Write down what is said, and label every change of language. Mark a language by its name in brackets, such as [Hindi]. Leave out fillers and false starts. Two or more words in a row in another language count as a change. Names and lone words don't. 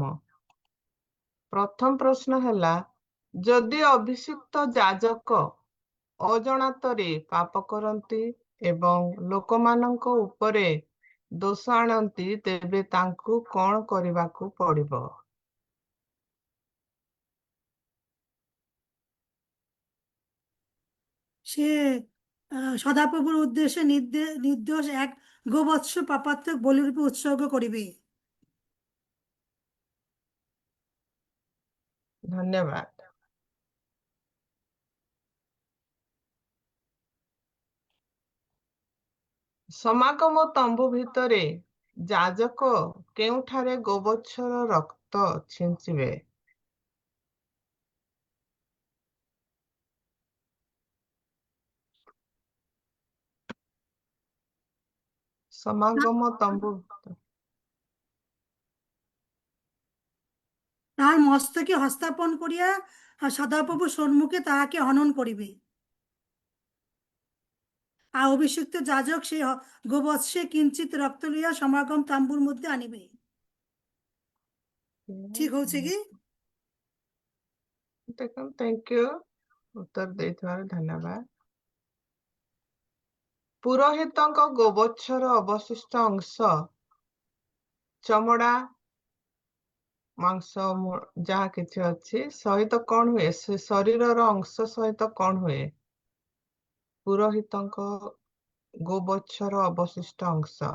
[Odia] ପ୍ରଥମ ପ୍ରଶ୍ନ ହେଲା, ଯଦି ଅଭିଷିକ୍ତ ଯାଜକ ଅଜଣାତରେ ପାପ କରନ୍ତି ଏବଂ ଲୋକମାନଙ୍କ ଉପରେ ଦୋଷ ଆଣନ୍ତି, ତେବେ ତାଙ୍କୁ କଣ କରିବାକୁ ପଡିବ? [Bangla] সে সদাপ্রভুর উদ্দেশ্যে নির্দোষ এক গোবৎস পাপাত্মক বলিরূপে উৎসর্গ করিবে। ধন্যবাদ। [Odia] ସମାଗମ ତମ୍ବୁ ଭିତରେ ଯାଜକ କେଉଁଠାରେ ଗୋବତ୍ସର ରକ୍ତ ଛିଞ୍ଚିବେ? ସମାଗମ ତମ୍ବୁ [Bangla] তাহার মস্তকে হস্তাপন করিয়া সদাপ্রভুর সম্মুখে তাহাকে হনন করিবে। আর অভিষিক্ত যাজক সেই গোবৎসে কিঞ্চিত রক্ত লইয়া সমাগম তাম্বুর মধ্যে আনিবে। ঠিক হচ্ছে কি? [Odia] দেখুন, [English] thank you [Odia] ଉତ୍ତର ଦେଇଥିବାରୁ ଧନ୍ୟବାଦ। ପୁରୋହିତଙ୍କ ଗୋବତ୍ସର ଅବଶିଷ୍ଟ ଅଂଶ ଚମଡା, ମାଂସ ଯାହା କିଛି ଅଛି ସହିତ କଣ ହୁଏ? ସେ ଶରୀରର ଅଂଶ ସହିତ କଣ ହୁଏ? ପୁରୋହିତଙ୍କ ଗୋବତ୍ସର ଅବଶିଷ୍ଟ ଅଂଶ।